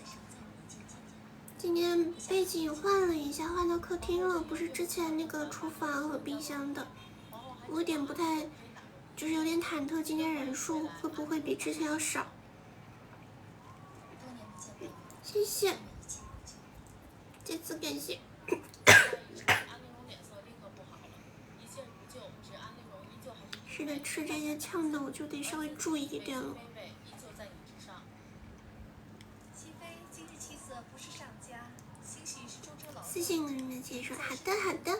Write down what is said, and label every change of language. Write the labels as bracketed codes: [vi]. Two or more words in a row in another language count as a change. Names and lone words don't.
[zh] 今天背景換了一下，換到客廳了，不是之前那個廚房和冰箱的，我有點不太，就是有點忐忑，今天人數會不會比之前要少？謝謝，這次感謝。是的，吃這些嗆的我就得稍微注意一點了。私信跟你們解說，好的。